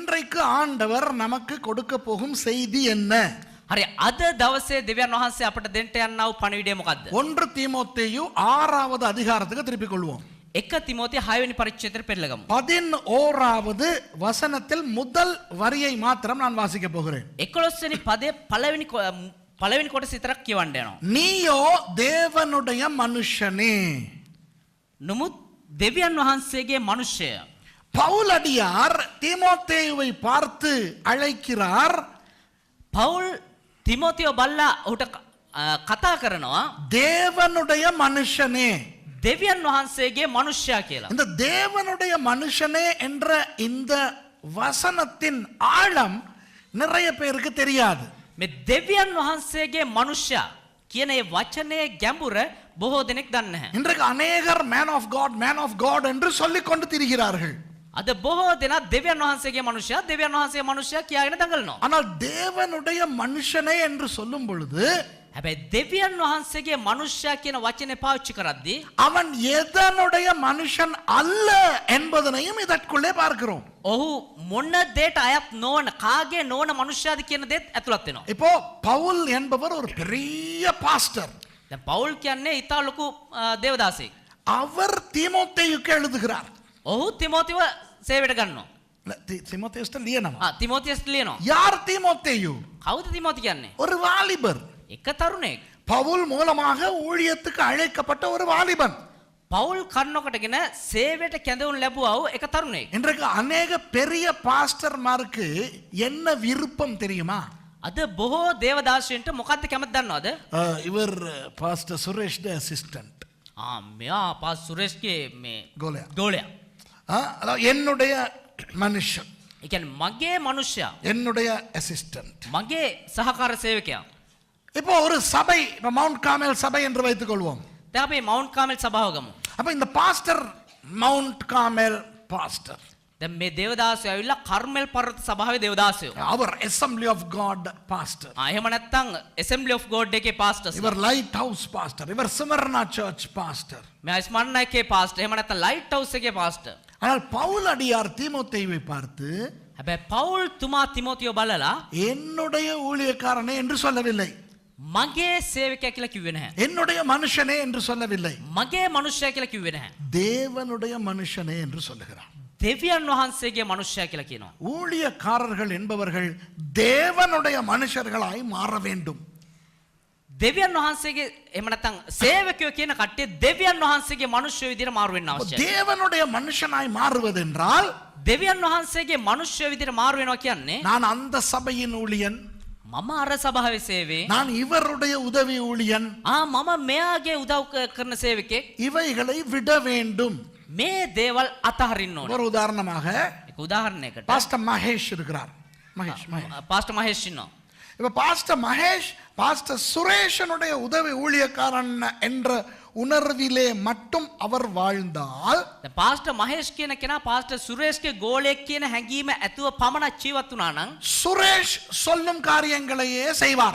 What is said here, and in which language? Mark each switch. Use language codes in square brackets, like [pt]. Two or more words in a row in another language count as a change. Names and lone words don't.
[ta] இன்றைக்கு ஆண்டவர் நமக்கு கொடுக்க போகும் செய்தி என்ன? [si] හරි අද දවසේ දෙවියන් වහන්සේ අපට දෙන්න යනා වූ පණිවිඩය මොකද්ද? [ta] 1 தீமோத்தேயு 6வது அதிகாரத்துக்கு திருப்பிக் கொள்வோம். [si] 1 තිමෝති 6 වෙනි පරිච්ඡේදයට පෙරලගමු. [ta] 11வது வசனத்தில் முதல் வரியை மாத்திரம் நான் வாசிக்க போகிறேன். [si] 11 වෙනි පදයේ පළවෙනි කොටස විතරක් කියවන්න යනවා. [ta] நீயோ தேவனுடைய மனுஷனே. [si] නමුත් දෙවියන් වහන්සේගේ මනුෂ්‍යය. [ta] பவுலடியார் தீமோத்தேயுவை பார்த்து அழைக்கிறார். [si] පවුල් තිමෝතියෝ බල්ලා ඔහුට කතා කරනවා [ta] தேவனுடைய மனுஷனே. [si] දෙවියන් වහන්සේගේ මනුෂ්‍යයා කියලා. [ta] இந்த தேவனுடைய மனுஷனே என்ற இந்த வசனத்தின் ஆழம் நிறைய பேருக்கு தெரியாது. [si] මේ දෙවියන් වහන්සේගේ මනුෂ්‍යයා කියන ඒ වචනේ ගැඹුර බොහෝ දෙනෙක් දන්නේ නැහැ. [ta] இன்றைக்கு அநேகர் [en] man of God [ta] என்று சொல்லிக் கொண்டு திரிகிறார்கள். [si] අද බොහෝ දෙනා දෙවියන් වහන්සේගේ මනුෂ්‍යයා කියාගෙන දඟලනවා. [ta] ஆனால் தேவனுடைய மனுஷனே என்று சொல்லும் பொழுது [si] හැබැයි දෙවියන් වහන්සේගේ මනුෂ්‍යයා කියන වචනේ පාවිච්චි කරද්දී [ta] அவன் எதனுடைய மனுஷன் அல்ல என்பதனையும் இதற்குள்ளே பார்க்கிறோம். [si] ඔහු මොන දෙයට අයත් නොවන කාගේ නොවන මනුෂ්‍යයාද කියන දෙත් ඇතුළත් වෙනවා. [ta] இப்போ பவுல் என்பவர் ஒரு பெரிய பாஸ்டர். [si] දැන් පවුල් කියන්නේ ඊට ලොකු දේවදාසෙක්. [ta] அவர் தீமோத்தேயுக்கு எழுதுகிறார். [si] ඔහු තිමෝතිව සේවයට ගන්නවා. තිමෝතියුස්ට ලියනවා. තිමෝතියස් ලියනවා. [ta] யார் தீமோத்தேயு? [si] කවුද තිමෝති කියන්නේ? [ta] ஒரு வாலிபர். [si] එක තරුණයෙක්. [ta] பவுல் மூலமாக ஊழியத்துக்கு அழைக்கப்பட்ட ஒரு வாலிபன். [si] පවුල් කන්නකොටගෙන සේවයට කැඳවුම් ලැබුවා වූ එක තරුණයෙක්. [ta] இன்றைக்கு அநேக பெரிய பாஸ்டர்மாருக்கு என்ன விருப்பம் தெரியுமா? [si] අද බොහෝ දේවදාසයන්ට මොකද්ද කැමති දන්නවද? [ta] இவர் பாஸ்டர் சுரேஷ் அசிஸ்டன்ட். [si] මෙයා පාස් සුරේෂ්ගේ මේ [ta] கோலியா. அதாவது என்னுடைய மனுஷன். [si] ඒ කියන්නේ මගේ මනුෂ්‍යයා. [ta] என்னுடைய அசிஸ்டன்ட். [si] මගේ සහකාර සේවකයා. [ta] இப்போ ஒரு சபை, மவுண்ட் கார்மெல் சபை என்று வைத்துக் கொள்வோம். [si] දැන් අපි මවුන්ට් කාමල් සභාව ගමු. [ta] அப்ப இந்த பாஸ்டர் மவுண்ட் கார்மெல் பாஸ்டர். [si] දැන් මේ දේවදාසයෝ ඇවිල්ලා කර්මෙල් පර්වත සභාවේ දේවදාසයෝ. [ta] அவர் அசெம்பிளி ஆஃப் காட் பாஸ்டர். [si] එහෙම නැත්නම් ඇසෙම්බලි ඔෆ් ගෝඩ් එකේ පාස්ටර්ස්. [ta] இவர் லைட் ஹவுஸ் பாஸ்டர். இவர் சிமர்னா சர்ச் பாஸ்டர். [si] මේ ස්මරණ එකේ පාස්ටර්. එහෙම නැත්නම් ලයිට් හවුස් එකේ පාස්ටර්. [ta] ஆனால் பவுல் அடியார் தீமோத்தேயுவை பார்த்து [si] හැබැයි පවුල් තුමා තිමෝතියෝ බලලා [ta] என்னுடைய ஊழியக்காரனே என்று சொல்லவில்லை. [si] මගේ සේවකයා කියලා කිව්වේ නැහැ. [ta] என்னுடைய மனுஷனே என்று சொல்லவில்லை. [si] මගේ මනුෂ්‍යයා කියලා කිව්වේ නැහැ. [ta] தேவனுடைய மனுஷனே என்று சொல்லுகிறார். [si] දෙවියන් වහන්සේගේ මනුෂ්‍යයා කියලා කියනවා. [ta] ஊழியக்காரர்கள் என்பவர்கள் தேவனுடைய மனுஷர்களாய் மாற வேண்டும். [si] දෙවියන් වහන්සේගේ එහෙම නැත්නම් සේවකයෝ කියන කට්ටිය දෙවියන් වහන්සේගේ මනුෂ්‍ය විදිහට මාරු වෙන්න අවශ්‍යයි. [ta] தேவனுடைய மனுஷனாய் மாறுவதென்றால் [si] දෙවියන් වහන්සේගේ මනුෂ්‍ය විදිහට මාරු වෙනවා කියන්නේ [ta] நான் அந்த சபையின் ஊழியன், [si] මම අර සභාවේ සේවයේ [ta] நான் இவருடைய உதவி ஊழியன், [si] මම මෙයාගේ උදව් කරන සේවකෙක් [ta] இவைகளை விட வேண்டும். [si] මේ දේවල් අතහරින්න ඕනේ. [ta] ஒரு உதாரணமாக [si] ඒක උදාහරණයකට [ta] பாஸ்டர் மகேஷ் இருக்கிறார். மகேஷ் [si] පාස්ටර් මහේෂ් ඉන්නවා. [ta] இப்ப பாஸ்டர் மகேஷ் பாஸ்டர் சுரேஷனுடைய உதவி ஊழியக்காரன் என்ற உணர்விலே மட்டும் அவர் வாழ்ந்தால், [si] දැන් පාස්ටර් මහේෂ් කියන කෙනා පාස්ටර් සුරේෂ්ගේ ගෝලයක් කියන හැඟීම ඇතුව පමණක් ජීවත් වුණා නම් [ta] சுரேஷ் சொல்லும் காரியங்களையே செய்வார்.